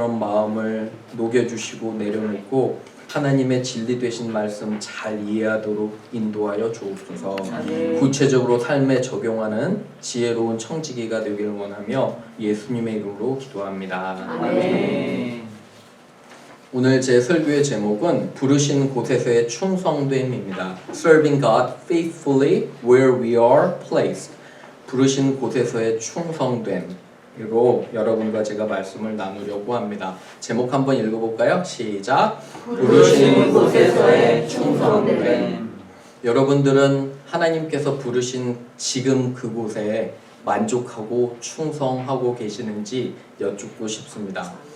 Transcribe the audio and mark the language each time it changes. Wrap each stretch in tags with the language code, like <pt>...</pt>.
<ko>그런 마음을 녹여주시고 내려놓고 하나님의 진리 되신 말씀 잘 이해하도록 인도하여 주옵소서. 구체적으로 삶에 적용하는 지혜로운 청지기가 되기를 원하며 예수님의 이름으로 기도합니다. 아멘. 오늘 제 설교의 제목은 부르신 곳에서의 충성됨입니다.</ko> <en>Serving God faithfully where we are placed.</en> <ko>부르신 곳에서의 충성됨으로 여러분과 제가 말씀을 나누려고 합니다. 제목 한번 읽어볼까요? 시작. 부르신 곳에서의 충성됨. 여러분들은 하나님께서 부르신 지금 그곳에 만족하고 충성하고 계시는지 여쭙고 싶습니다.</ko>